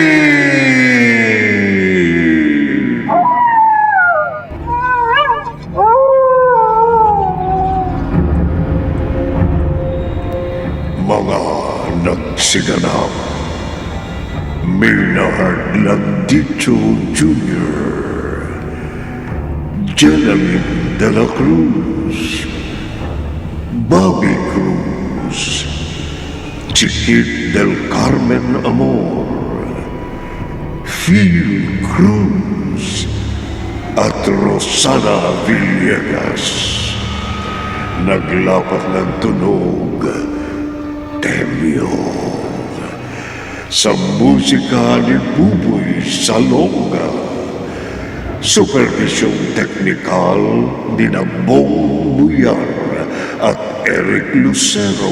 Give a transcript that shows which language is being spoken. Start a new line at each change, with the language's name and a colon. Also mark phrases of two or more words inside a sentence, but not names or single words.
Filipino: Mga nagsiganap, Maynard Landicho Jr., Jeneline de la Cruz, Bobby Cruz, Chiquit del Carmen Amor, Phil Cruz, at Rosana Villegas. Naglapat ng tunog, Temyo. Sa musika ni Buboy Salonga, supervisyong teknikal ni Bong Buyan at Eric Lucero.